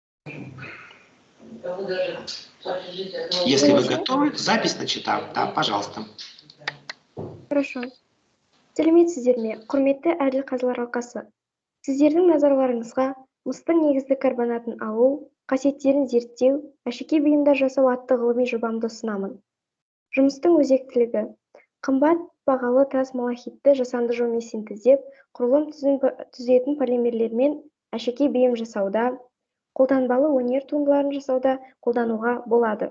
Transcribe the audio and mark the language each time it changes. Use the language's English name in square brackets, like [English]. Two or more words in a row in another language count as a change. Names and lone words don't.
[Russian] Если вы готовы, запись начата. Да, пожалуйста. Хорошо. [Kazakh] Сәлеметсіздер ме, құрметті әділ қазылар алқасы. Сіздердің назарларыңызға мыстың негізді карбонатын алу, қасиеттерін зерттеу, әшекей бұйымдар жасау атты ғылыми жобамды ұсынамын. Жұмыстың өзектілігі: қымбат бағалы тас малахитті жасанды жолмен синтездеп, құрылым түзетін полимерлермен әшекей бұйым жасауда, қолданбалы өнер туындыларын жасауда қолдануға болады.